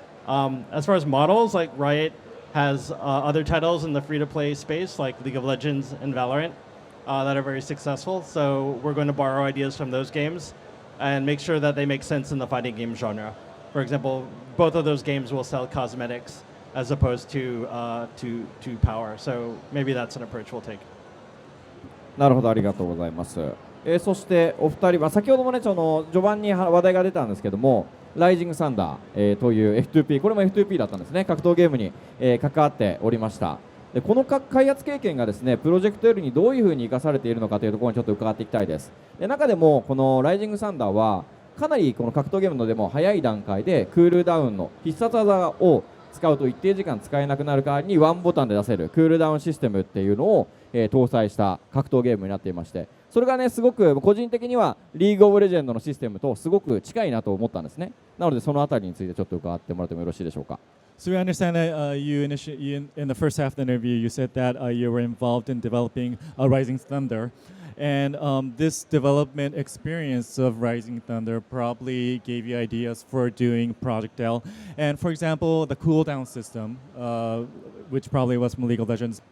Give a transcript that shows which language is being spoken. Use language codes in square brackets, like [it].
[en] As far as models, like Riot has other titles in the free-to-play space, like League of Legends and Valorant, that are very successful. So we're going to borrow ideas from those games and make sure that they make sense in the fighting game genre. For example, both of those games will sell cosmetics as opposed to power. So maybe that's an approach we'll take. [ja] なるほど、ありがとうございます。そしてお二人は先ほどもね、序盤に話題が出たんですけども、ライジングサンダー、という F2P、これも F2P だったんですね。格闘ゲームに、関わっておりました。でこの開発経験がですね、プロジェクト L にどういうふうに生かされているのかというところにちょっと伺っていきたいです。で中でもこのライジングサンダーはかなりこの格闘ゲームのでも早い段階でクールダウンの必殺技を使うと一定時間使えなくなる代わりにワンボタンで出せるクールダウンシステムっていうのを、搭載した格闘ゲームになっていまして、それがねすごく個人的にはリーグオブレジェンドのシステムとすごく近いなと思ったんですね。なのでそのあたりについてちょっと伺ってもらってもよろしいでしょうか。 [en] So we understand that you in the first half of the interview you said that you were involved in developing Rising Thunder, and this development experience of Rising Thunder probably gave you ideas for doing Project L. And for example, the cooldown system, which probably was from League of Legends.